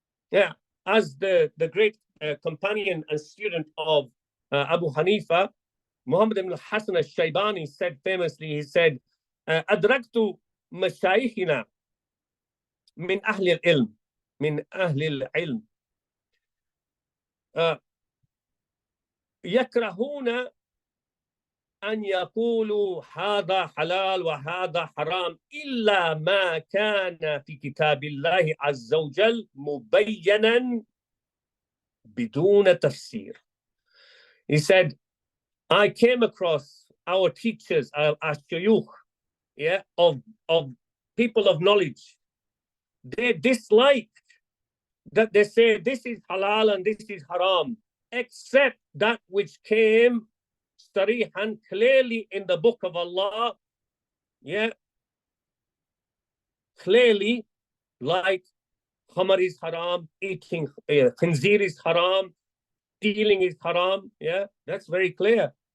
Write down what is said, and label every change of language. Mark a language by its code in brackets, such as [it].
[en] Yeah, as the great companion and student of Abu Hanifa, Muhammad ibn Hassan al-Shaybani said famously, he said, [ar] أدركت مشايخنا من أهل العلم [en] من أهل العلم [ar] يكرهون أن يقولوا هذا حلال وهذا حرام إلا ما كان في كتاب الله عز وجل مبينا بدون تفسير. [en] He said, I came across our teachers, our shuyukh, yeah, of people of knowledge. They dislike that they say this is halal and this is haram, except that which came sarihan clearly in the book of Allah, yeah, clearly, like khamar is haram, eating khinzir is haram, stealing is haram, yeah, that's very clear.